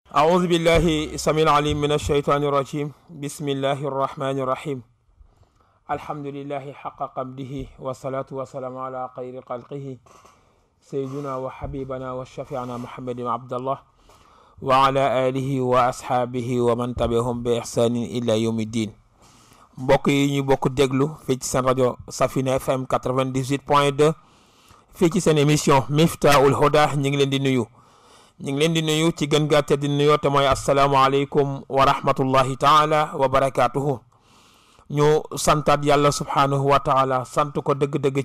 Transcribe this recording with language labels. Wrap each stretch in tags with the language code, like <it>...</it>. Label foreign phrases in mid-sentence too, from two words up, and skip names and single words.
<ar>أعوذ بالله السميع العليم من الشيطان الرجيم بسم الله الرحمن الرحيم الحمد لله حق قمده والصلاة والسلام على خير خلقه سيدنا وحبيبنا وشفيعنا محمد بن عبد الله وعلى آله وأصحابه ومن تبعهم بإحسان إلى يوم الدين</ar> <wo>mbokk yi ñu bokk déglu fii ci seen rajo Safina FM 98.2 fii ci seen émission Miftahoul Houda ñu ngi leen di nuyu ci gën gaa tedd di nuyoo te mooy</wo> <ar>السلام عليكم ورحمة الله تعالى وبركاته</ar> <wo>ñu santaat yàlla</wo> <ar>سبحانه وتعالى</ar> <wo>sant ko dëgg-dëgg</wo>